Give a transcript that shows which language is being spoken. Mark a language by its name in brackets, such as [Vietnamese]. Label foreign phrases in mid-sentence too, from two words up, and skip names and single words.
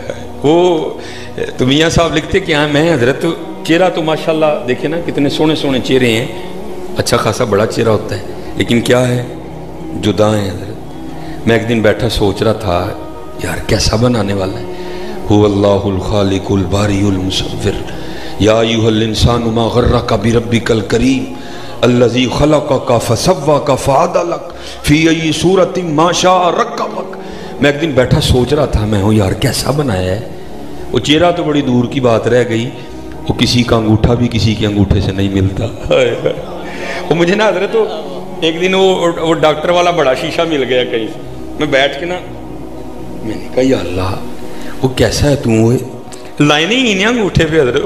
[Urdu] وہ تو میاں صاحب لکھتے کہ ہاں میں حضرت چہرہ تو ماشاءاللہ دیکھیں نا کتنے سونے سونے چہرے ہیں، اچھا خاصا بڑا چہرہ ہوتا ہے، لیکن کیا ہے جدا ہیں حضرت. میں ایک دن بیٹھا سوچ رہا تھا یار کیسا بنانے والا ہے. [Arabic] هو اللہ الخالق الباری المصور یا ایھا الانسان ما غرک بربک الکریم الذی خلقک فسواک فعدلک فی ای صورت ما شاء رکبک. [Urdu] میں ایک دن بیٹھا سوچ رہا تھا میں ہوں یار کیسا بنایا ہے. وہ چہرہ تو بڑی دور کی بات رہ گئی، وہ کسی کا انگوٹھا بھی کسی کے انگوٹھے سے نہیں ملتا. وہ مجھے نا حضرت ایک دن وہ ڈاکٹر والا بڑا شیشہ مل گیا کہیں، میں بیٹھ کے نا میں نے کہا یا اللہ وہ کیسا ہے تو وہ لائنیں ہی نہیں انگوٹھے پہ حضرت.